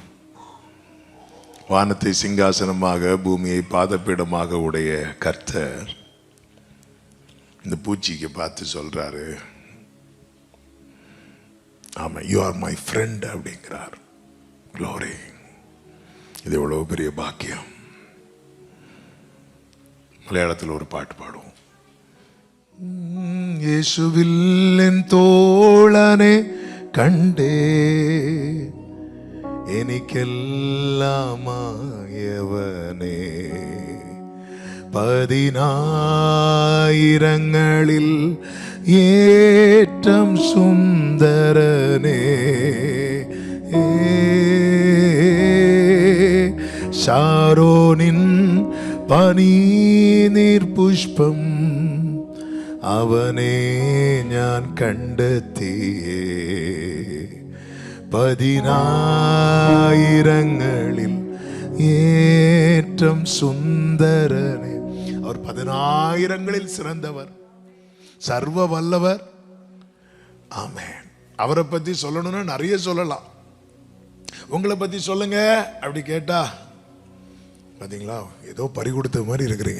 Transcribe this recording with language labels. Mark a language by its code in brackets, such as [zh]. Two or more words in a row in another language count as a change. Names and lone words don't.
[ta] வானத்தை சிங்காசனமாக பூமியை பாதப்பீடமாக உடைய கர்த்தர் இந்த பூச்சிக்கு பார்த்து சொல்றாரு, ஆமா, [en] you are my friend [ta] அப்படிங்கிறார். க்ளோரி. இது எவ்வளவு பெரிய பாக்கியம். மலையாளத்தில் ஒரு பாட்டு பாடுவோம். [ml] യേശുവിൽ എൻ തോഴനെ കണ്ടേ എനിക്കെല്ലാമായവനേ, 10,000ങ്ങളിൽ ഏറ്റവും സുന്ദരനേ, ശാരോനിൻ പനിനീർ പുഷ്പം അവനെ ഞാൻ കണ്ടെത്തിയേ, 10,000ങ്ങളിൽ ഏറ്റവും സുന്ദരനே. [ta] அவர் 10,000ங்களில் சிறந்தவர், சர்வ வல்லவர். ஆமென். அவரை பத்தி சொல்லணும்னா நிறைய சொல்லலாம். உங்களை பத்தி சொல்லுங்க அப்படி கேட்டா பாத்தீங்களா, ஏதோ பறி கொடுத்த மாதிரி இருக்கிறீங்க.